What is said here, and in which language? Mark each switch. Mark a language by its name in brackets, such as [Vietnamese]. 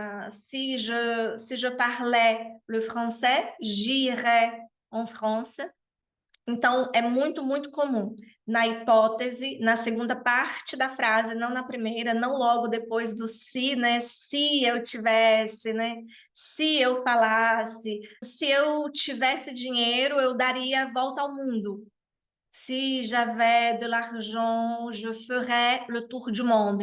[French] Si je parlais le français, j'irais en France. [Portuguese] Então, é muito, muito comum. Na hipótese, na segunda parte da frase, não na primeira, não logo depois do se, né? Se eu tivesse, né? Se eu falasse, se eu tivesse dinheiro, eu daria a volta ao mundo. [French] Si j'avais de l'argent, je ferais le tour du monde.